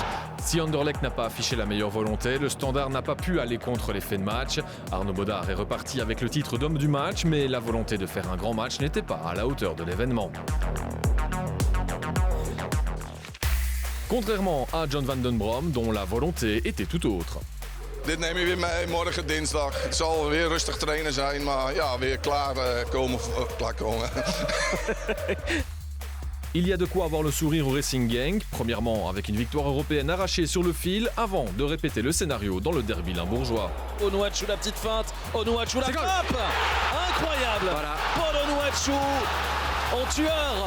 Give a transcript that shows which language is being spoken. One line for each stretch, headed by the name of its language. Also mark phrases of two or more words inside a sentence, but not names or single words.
French: Si Anderlecht n'a pas affiché la meilleure volonté, le Standard n'a pas pu aller contre l'effet de match. Arnaud Baudard est reparti avec le titre d'homme du match, mais la volonté de faire un grand match n'était pas à la hauteur de l'événement. Contrairement à John van den Brom, dont la volonté était tout autre.
Dutch: Dit neem je weer mee morgen dinsdag. Het zal weer rustig trainen zijn, maar ja, weer klaarkomen.
French: Il y a de quoi avoir le sourire au Racing Genk, premièrement avec une victoire européenne arrachée sur le fil, avant de répéter le scénario dans le derby limbourgeois. Onuachu, la petite feinte, Onuachu la frappe. Incroyable. Voilà. Paul Onuachu en tueur.